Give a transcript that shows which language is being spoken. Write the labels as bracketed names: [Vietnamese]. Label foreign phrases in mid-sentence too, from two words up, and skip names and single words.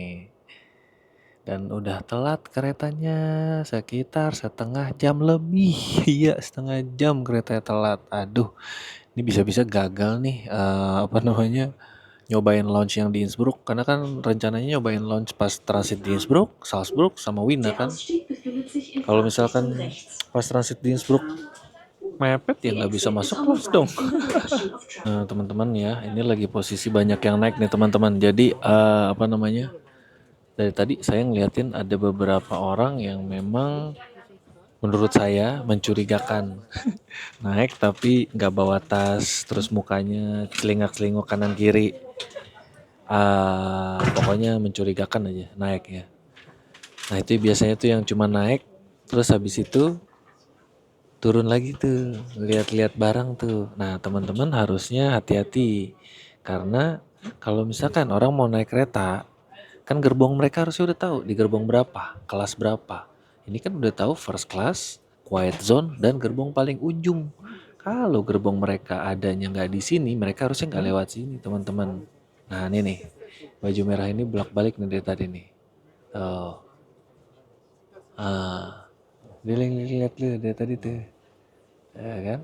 [Indonesian] Dan udah telat keretanya sekitar setengah jam lebih. Iya setengah jam keretanya telat. Aduh, ini bisa-bisa gagal nih apa namanya, nyobain launch yang di Innsbruck. Karena kan rencananya nyobain launch pas transit di Innsbruck, Salzburg, sama Wina [German] Der [Indonesian] kan. [German] Ausstieg befindet sich in [Indonesian] Kalau [German] Fahrtrichtung [Indonesian] misalkan [German] rechts. [Indonesian] pas transit di Innsbruck mepet ya [English] The [Indonesian] nggak bisa [English] exit is [Indonesian] masuk [English] on the [Indonesian] launch dong. [English] right in the direction of travel. [Indonesian] Nah teman-teman ya, ini lagi posisi banyak yang naik nih teman-teman. Jadi apa namanya, dari tadi saya ngeliatin ada beberapa orang yang memang menurut saya mencurigakan. Naik tapi nggak bawa tas, terus mukanya celingak-celinguk kanan kiri. Pokoknya mencurigakan aja naik ya. Nah itu biasanya tuh yang cuma naik, terus habis itu turun lagi tuh, lihat-lihat barang tuh. Nah teman-teman harusnya hati-hati. Karena kalau misalkan orang mau naik kereta, kan gerbong mereka harusnya udah tahu di gerbong berapa, kelas berapa. Ini kan udah tahu [English] first class, quiet zone, [Indonesian] dan gerbong paling ujung. Kalau gerbong mereka adanya nggak di sini, mereka harusnya nggak lewat sini, teman-teman. Nah ini nih, baju merah ini bolak-balik nih dari tadi nih. Tuh, dia lihat lu dari tadi tuh, ya kan?